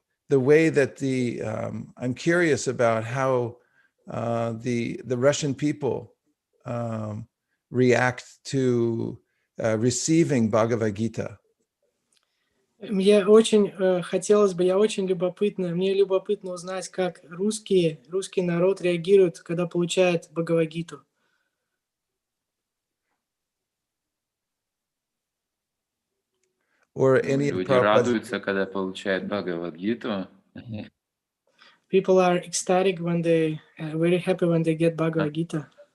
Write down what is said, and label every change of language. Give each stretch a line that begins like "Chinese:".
English: The way that I'm curious about how the Russian people react to receiving Bhagavad Gita.
Russian: Мне очень любопытно узнать, как русский народ реагирует, когда получает Бхагавад-гиту.
English: Or any
Russian: Люди радуются, когда получают Бхагавад-гиту.
English: People are ecstatic when they very happy when they get Bhagavad-gita.